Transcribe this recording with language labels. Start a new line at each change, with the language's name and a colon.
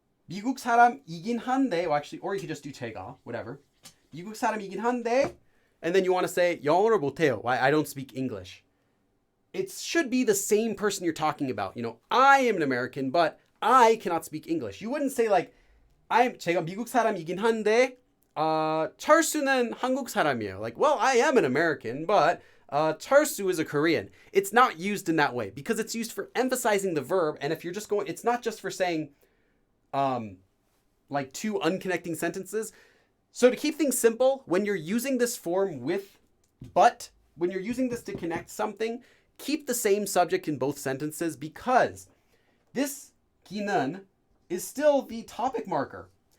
Korean: 미국 사람이긴 한데,
English: well, actually, or you could just do 제가, whatever.
Korean: 미국 사람이긴 한데,
English: and then you want to say
Korean: 영어를 못해요.
English: I don't speak English. It should be the same person you're talking about. I am an American, but I cannot speak English. You wouldn't say like,
Korean: 제가 미국 사람이긴 한데, 철수는 한국 사람이에요.
English: Like, well, I am an American, but 철수 is a Korean. It's not used in that way because it's used for emphasizing the verb. And if you're just going, it's not just for saying, like two unconnecting sentences. So to keep things simple, when you're using this form with but, when you're using this to connect something, keep the same subject in both sentences because this Kenan is still the topic marker.